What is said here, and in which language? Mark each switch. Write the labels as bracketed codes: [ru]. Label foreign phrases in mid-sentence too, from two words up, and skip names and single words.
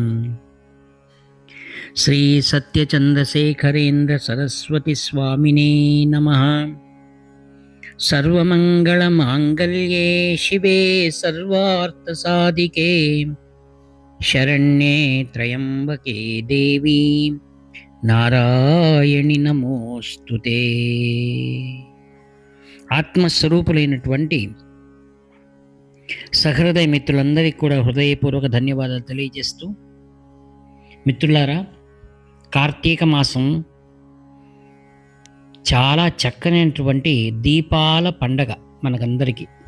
[sa] श्री सत्यचन्द्रशेखरेन्द्र सरस्वती स्वामिने नमः। सर्वमङ्गलमाङ्गल्ये शिवे सर्वार्थसाधिके शरण्ये त्र्यम्बके देवी నారాయణి నమోస్తుతే। [te] ఆత్మస్వరూపులైనటువంటి సహృదయ మిత్రులందరికీ కూడా హృదయపూర్వక ధన్యవాదాలు తెలియజేస్తూ, మిత్రులారా, కార్తీక మాసం చాలా చక్కనైనటువంటి దీపాల పండగ మనకందరికీ.